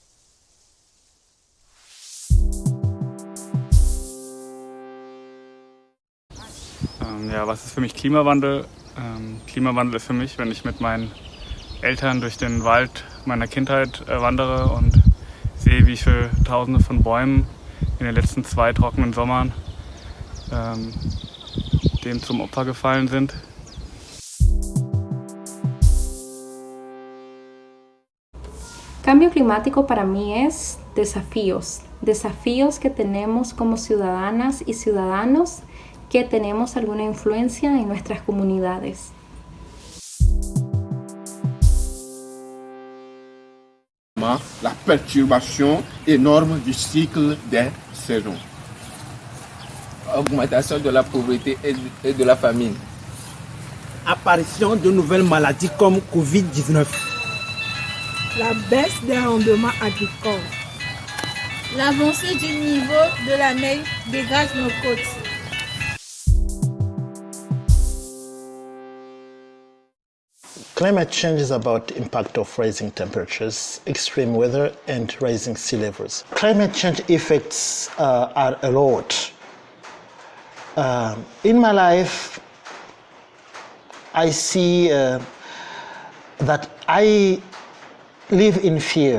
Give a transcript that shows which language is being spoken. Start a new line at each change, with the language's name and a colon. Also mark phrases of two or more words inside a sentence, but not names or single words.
German: Ja, was ist für mich Klimawandel? Klimawandel ist für mich, wenn ich mit meinen Eltern durch den Wald meiner Kindheit wandere und sehe, wie viele Tausende von Bäumen in den letzten 2 trockenen Sommern dem zum Opfer gefallen sind.
Spanish: Cambio climático para mí es desafíos que tenemos como ciudadanas y ciudadanos que tenemos alguna influencia en nuestras comunidades.
French: La perturbation énorme du cycle des saisons. Augmentation de la pauvreté et de la famine. Apparition de nouvelles maladies comme Covid-19. La baisse des rendements agricoles. L'avancée du niveau de la mer dégrade nos côtes.
English: Climate change is about the impact of rising temperatures, extreme weather, and rising sea levels. Climate change effects are a lot. In my life, I see that I live in fear.